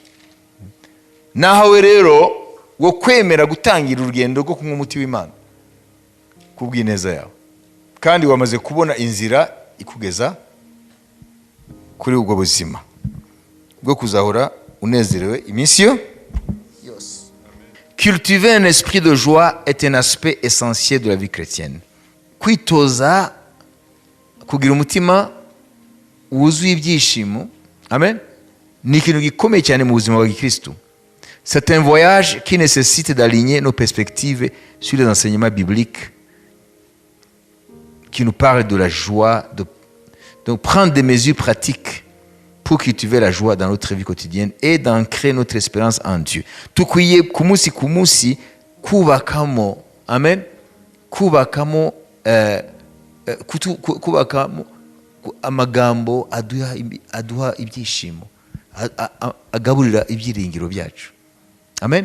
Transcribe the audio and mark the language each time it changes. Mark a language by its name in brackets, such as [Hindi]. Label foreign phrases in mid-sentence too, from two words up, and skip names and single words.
[Kinyarwanda] Nahawe rero wo kwemera gutangira urugendo rwo kunywa umuti w'Imana kubw'ineza yawe, kandi wamaze kubona inzira ikugeza kuri ubwo buzima bwo kuzahora unezerewe iminsi yose. [French] Cultiver un esprit de joie est un aspect essentiel de la vie chrétienne. [Kinyarwanda] Kwitoza kugira umutima wuzuye ibyishimo, amen, ni ikintu gikomeye cyane mu buzima bwa Kristo. [French] C'est un voyage qui nécessite d'aligner nos perspectives sur les enseignements bibliques qui nous parlent de la joie, de prendre des mesures pratiques pour cultiver la joie dans notre vie quotidienne et d'ancrer notre espérance en Dieu. [Kinyarwanda] Tukwiye kumusi kubakamo, amen, kubakamo amagambo aduha ibyishimo, agaburira ibyiringiro byacu. Amen.